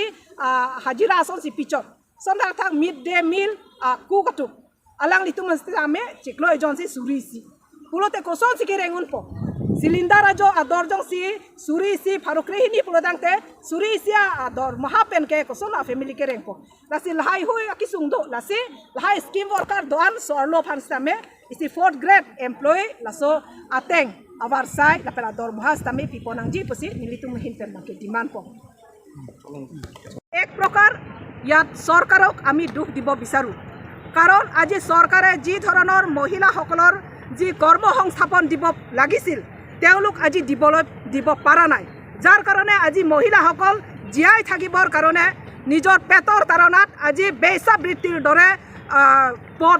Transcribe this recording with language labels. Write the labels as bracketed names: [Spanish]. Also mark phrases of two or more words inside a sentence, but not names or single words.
[Karbi] hajira son si pichot son thak [English] midday meal [Karbi] ku katuk alang litum han same chiklo agency suri si pulote koson si kerengun po cylinder ajo adorjong si suri si farukri hini pulodangte suri si ador mahapen ke koson family kereng po lasi lahai hui akisung do lasi lahai [English] scheme worker [Karbi] doan sorlo phan same isi [English] 4th grade employee [Karbi] laso ateng avar sai la pela dor mahas tami piponang ji posi nilitum hinten bangke demand po [Assamese] এক প্ৰকাৰ ইয়াত সরকারক আমি দুখ দিব বিচাৰো কাৰণ আজি সরকাৰে যি ধৰণৰ মহিলাসকলৰ যি কৰ্ম সংস্থাপন দিব লাগিছিল তেওঁলোক আজি দিব পাৰা নাই যাৰ কাৰণে আজি মহিলাসকল জীয়াই থাকিবৰ কাৰণে নিজৰ পেটৰ তাৰণাত আজি বেচাবৃত্তিৰ দৰে পথ